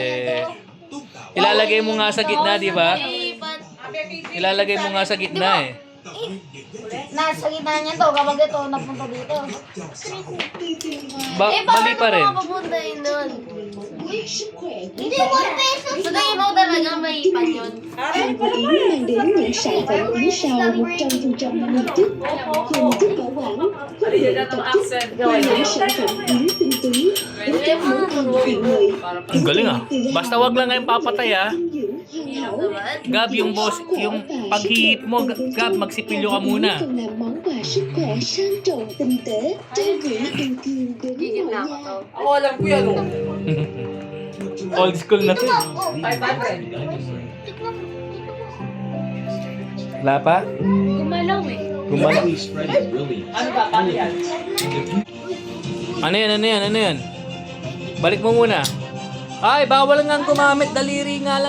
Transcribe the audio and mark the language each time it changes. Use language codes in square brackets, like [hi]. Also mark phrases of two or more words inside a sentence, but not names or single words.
[tl] Ilalagay mo nga sa gitna, di ba? Ilalagay mo nga sa gitna eh. Nasa gitna niya to, kapag ito napunta dito. Mali pa rin. Papunta yun doon. Hindi, 1 peso. So, tingin mo talaga may ipan yun. [vi] Hàn Quốc Yến mang đến những sản phẩm yến sao 100% nguyên chất, hình thức bảo quản, chất lượng tổ chức và những sản phẩm yến tinh túy với các món ăn tiện lợi. [tl] Ang galing ah. Basta wag lang kayong papatay ah. Gab, yung paghihip mo, Gab, magsipilyo ka muna. [vi] Còn làm món quà sức khỏe sang trọng tinh tế, trao gửi yêu thương đến mọi nhà. [en] Old school [tl] na to. Wala pa? Gumalaw eh. Gumalaw. Ano yan? Balik mo muna. Ay, bawal nga gumamit.